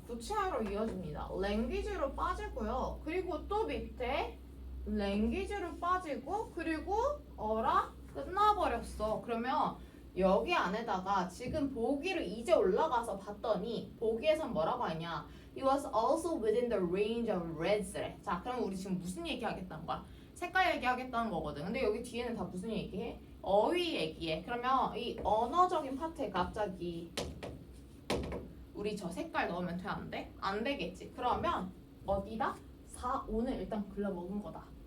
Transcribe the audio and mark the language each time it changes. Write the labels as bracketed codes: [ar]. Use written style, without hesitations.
[ko] 구체화로 이어집니다. language로 빠지고요. 그리고 또 밑에 language로 빠지고 그리고 어라? 끝나버렸어. 그러면 여기 안에다가 지금 보기로 이제 올라가서 봤더니 보기에선 뭐라고 하냐? [en] It was also within the range of reds래. [ko] 자, 그럼 우리 지금 무슨 얘기 하겠다는 거야? 색깔 얘기하겠다는 거거든. 근데 여기 뒤에는 다 무슨 얘기해? 어휘 얘기해. 그러면 이 언어적인 파트에 갑자기 우리 저 색깔 넣으면 돼? 안 돼? 안 되겠지. 그러면 어디다? 4, 5는 일단 글러먹은 거다.